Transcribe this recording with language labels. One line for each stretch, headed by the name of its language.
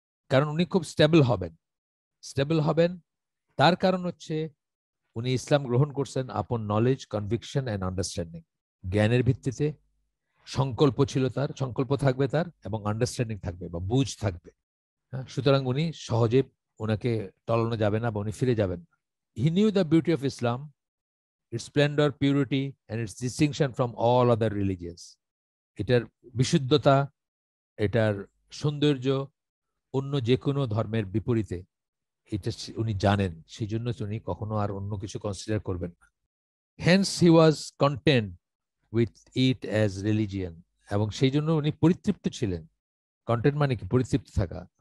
Bangla: কারণ উনি খুব স্টেবল হবেন। তার কারণ হচ্ছে উনি ইসলাম গ্রহণ করছেন আপন নলেজ, কনভিকশন এন্ড আন্ডারস্ট্যান্ডিং, জ্ঞানের ভিত্তিতে। সংকল্প থাকবে তার, এবং আন্ডারস্ট্যান্ডিং থাকবে বা বুঝ থাকবে। হ্যাঁ, সুতরাং উনি সহজে ওনাকে টলানো যাবে না বা উনি ফিরে যাবেন।
English: He knew the beauty of Islam, its splendor, purity, and its distinction from all other religions.
Bangla: এটার বিশুদ্ধতা, এটার সৌন্দর্য অন্য যে কোনো ধর্মের বিপরীতে, এটা উনি জানেন, সেই জন্য উনি কখনো আর অন্য কিছু কনসিডার করবেন না।
English: hence he was content with it as religion,
Bangla: এবং সেই জন্য উনি পরিতৃপ্ত ছিলেন। কন্টেন্ট মানে কি? পরিতৃপ্ত থাকা।